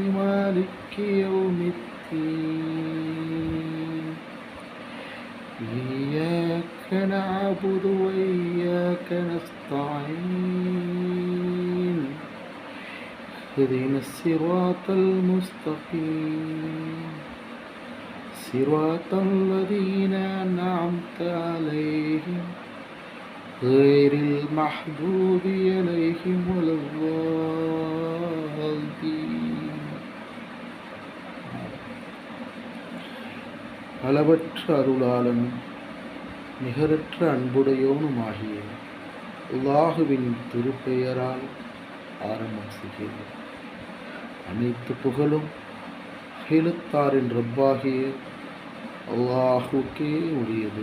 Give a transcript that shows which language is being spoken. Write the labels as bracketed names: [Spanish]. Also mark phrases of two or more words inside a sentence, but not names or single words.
[Arabic] مالك يوم الدين. إياك نعبد وإياك نستعين. اهدنا الصراط المستقيم. صراط الذين أنعمت عليهم غير المحضوب عليهم ولا الضالين. [Tamil] அளவற்ற அருளாளனும் நிகரற்ற அன்புடையோனுமாகிய அல்லாஹுவின் திருப்பெயரால் ஆரம்பம் செய்கிறது. அனைத்து புகழும் அகிலத்தாரின் ரப்பாகிய அல்லாஹுக்கே உரியது.